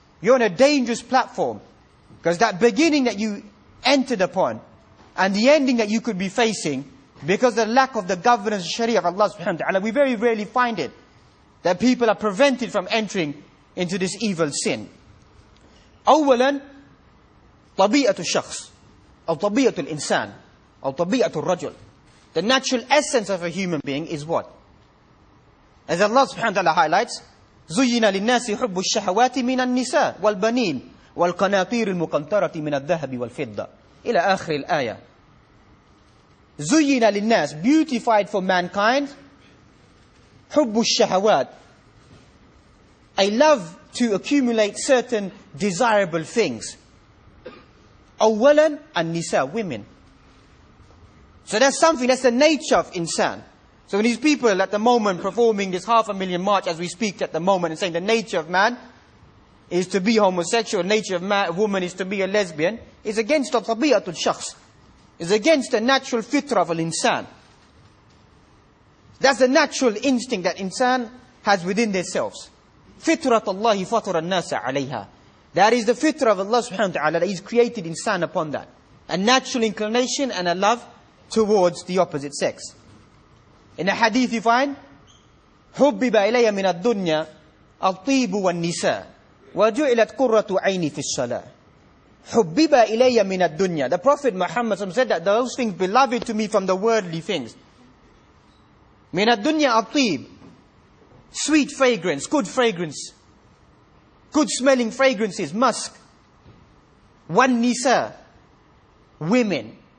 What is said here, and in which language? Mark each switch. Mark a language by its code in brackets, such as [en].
[en] You're on a dangerous platform. Because that beginning that you entered upon, and the ending that you could be facing, because of the lack of the governance of Shari'ah of Allah subhanahu wa ta'ala, we very rarely find it. That people are prevented from entering into this evil sin. [ar] أولا طبيعة الشخص أو طبيعة الإنسان أو طبيعة الرجل. [en] The natural essence of a human being is what? As Allah subhanahu wa ta'ala highlights, [ar] زُيِّنَ لِلنَّاسِ حُبُّ الشَّهَوَاتِ مِنَ النِّسَاءِ وَالْبَنِينَ وَالْقَنَاطِيرِ الْمُقَنْطَرَةِ مِنَ الذَّهَبِ وَالْفِضَّةِ إلى آخر الآية. زُيِّنَ لِلنَّاسِ, [en] beautified for mankind, [ar] حُبُّ الشَّهَوَاتِ, [en] a love to accumulate certain desirable things. [ar] أولا النساء, [en] women. So that's something, that's the nature of insan. So when these people at the moment performing this 500,000 march as we speak at the moment and saying the nature of man is to be homosexual, nature of man, woman is to be a lesbian, is against the tabi'atul shakhs. Is against the natural fitrah of al-insan. That's the natural instinct that insan has within themselves. Fitrat Allahi fatara an-nasa alayha. That is the fitrah of Allah subhanahu wa ta'ala, that He's created insan upon that. A natural inclination and a love towards the opposite sex. In a hadith you find, [ar] حُبِّبَ إِلَيَّ مِنَ الدُّنْيَا الطِّيبُ وَالنِّسَاء وَجُعِلَتْ قُرَّةُ عَيْنِي فِي الصَّلَاةِ. حُبِّبَ إِلَيَّ مِنَ الدُّنْيَا. [en] The Prophet Muhammad said that those things beloved to me from the worldly things. [ar] مِنَ الدُّنْيَا الطِّيبُ, [en] sweet fragrance, good fragrance, good smelling fragrances, musk. [ar] وَالنِّسَاء, [en] women.